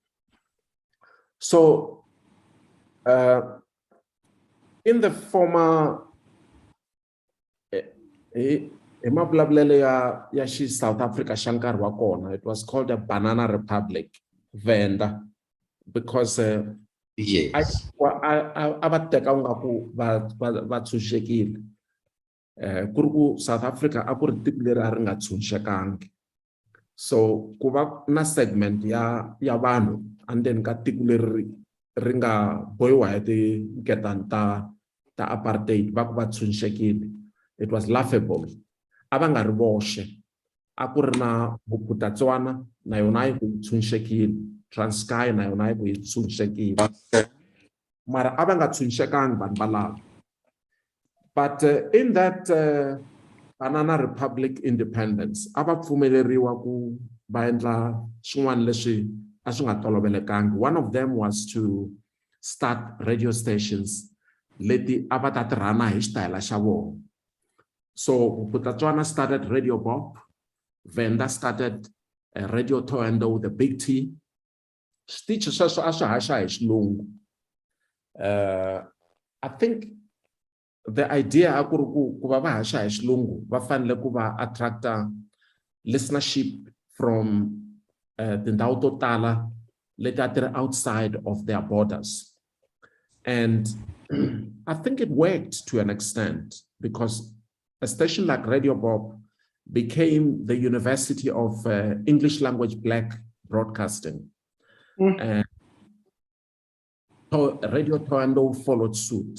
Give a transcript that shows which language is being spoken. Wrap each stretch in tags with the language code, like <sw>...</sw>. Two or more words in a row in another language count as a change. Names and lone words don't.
<en>So, in the former South Africa Shankar Wakona, it was called a Banana Republic, Venda, because yes,</en> <ts>South Africa so kuva na segment ya vanhu</ts> <en>and then</en> <ts>ka tiko leri ri nga bohiwa hi tinketan ta apartheid va ku va tshunxekile.</ts> <en>It was laughable.</en> <ts>A va nga ri voxe, a ku ri na Bophuthatswana na yona yi ku yi tshunxekile, Transkei na yona yi ku yi tshunxekile, mara a va nga tshunxekangi vanhu valavo.</ts> <en>But in that Banana Republic independence,</en> <ts>ava pfumeleriwa ku va endla swin'wana leswi a swi nga tolovelekangi.</ts> <en>One of them was to start radio stations</en> <ts>leti ava ta tirhana hi xitayila xa vona.</ts> <en>So Bophuthatswana started Radio Bop, Venda started Radio Toendo, the big T.</en> <ts>Switichi sweswo a swi haxa hi xilungu.</ts> <en>I think the idea</en> <ts>ku va va haxa hi xilungu va fanele ku va attracta</ts> <en>listenership from</en> <ts>tindhawu to tala leti a ti ri</ts> <en>outside of their borders. And I think it worked to an extent because a station like Radio Bob became the University of English Language Black Broadcasting. And Radio Toando followed suit.</en>